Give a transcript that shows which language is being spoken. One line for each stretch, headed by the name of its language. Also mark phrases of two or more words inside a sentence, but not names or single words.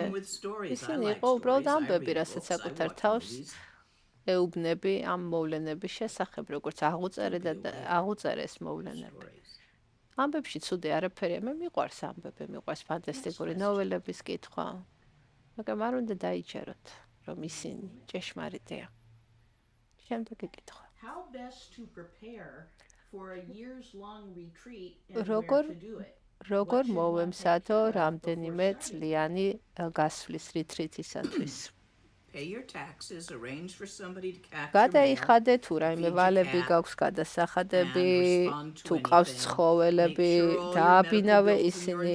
Georgian: ისინი იყო უბრალოდ ამბები, რასაც საკუთარ თავს ეუბნები ამ მოვლენების შესახებ, როგორც აღუწერე ეს მოვლენები. ამბებში ცუდი არაფერია, მე მიყვარს ამბები, მიყვარს ფანტასტიკური ნოველების კითხვა. მაგრამ არ უნდა დაიჯეროთ, რომ ისინი ჭეშმარიტია. შემდეგი კითხვა.
English: How best to prepare for a years long retreat and where to do it?
Georgian: როგორ მოვემსადო რამდენიმე წლიანი გასვლის რიტრიტისათვის? გადაიხადე თუ რაიმე ვალები გაქვს გადასახადები, თუ ყავს ცხოველები, დააბინავე ისინი.